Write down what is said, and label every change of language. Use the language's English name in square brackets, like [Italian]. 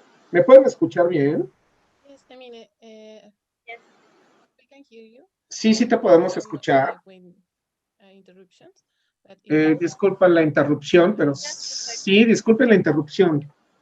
[Spanish] ¿Me pueden escuchar bien? [English] Yes, I mean, we can hear you. [Spanish] Sí, sí te podemos escuchar. [English] Interruptions, [Spanish] Disculpa la interrupción, pero sí, disculpen la interrupción.